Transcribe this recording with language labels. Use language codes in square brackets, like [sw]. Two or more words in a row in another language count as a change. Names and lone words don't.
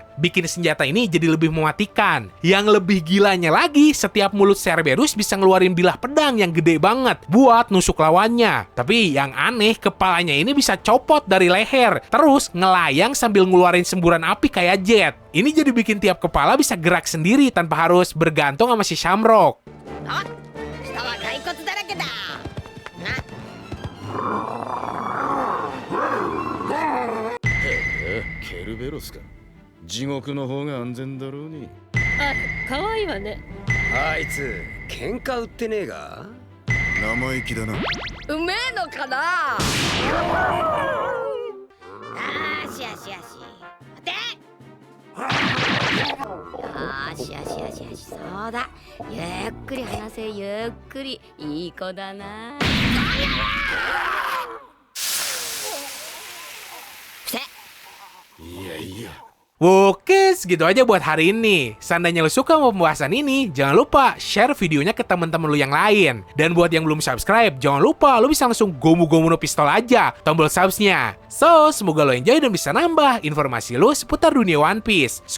[id] Bikin senjata ini jadi lebih mematikan. Yang lebih gilanya lagi, setiap mulut Cerberus bisa ngeluarin bilah pedang yang gede banget buat nusuk lawannya. Tapi yang aneh, kepalanya ini bisa copot dari leher, terus ngelayang sambil ngeluarin semburan api kayak jet. Ini jadi bikin tiap kepala bisa gerak sendiri tanpa harus bergantung sama si Shamrock. [ja] あ、下は骸骨だらけだ。ケルベロスか。地獄の方が安全だろうに。あ、可愛いわね。あいつ喧嘩売ってねえが。生意気だな。うめえのかな。しよしよしでしよしよしよしそうだゆっくり話せゆっくりいい子だないやいや。 [id] Oke, segitu aja buat hari ini. Seandainya lo suka sama pembahasan ini, jangan lupa share videonya ke teman-teman lo yang lain. Dan buat yang belum subscribe, jangan lupa lo bisa langsung [ja] ゴムゴムのピストル [id] aja tombol subsnya. So, semoga lo enjoy dan bisa nambah informasi lo seputar dunia One Piece.